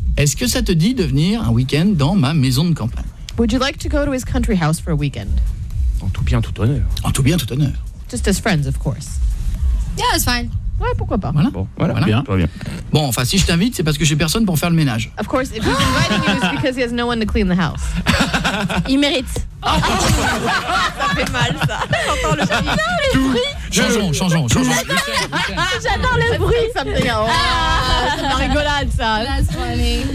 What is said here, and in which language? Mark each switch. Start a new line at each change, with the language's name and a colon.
French: Est-ce que ça te dit de venir un week-end dans ma maison de campagne?
English: Would you like to go to his country house for a weekend?
French: En tout bien, tout honneur. En tout bien, tout honneur.
English: Just as friends, of course. Yeah, it's fine.
French: Ouais, pourquoi pas. Voilà. Bon, voilà. Bien, toi bien. Bon, enfin, si je t'invite, c'est parce que j'ai personne pour faire le ménage.
English: Of course, if he's inviting you, it's because he has no one to clean the house.
French: Il mérite. Ça fait mal, ça. J'entends le bruit. Non, le bruit. Changeons. J'adore le bruit. Ça me dégage. C'est une rigolade, ça.
English: That's funny.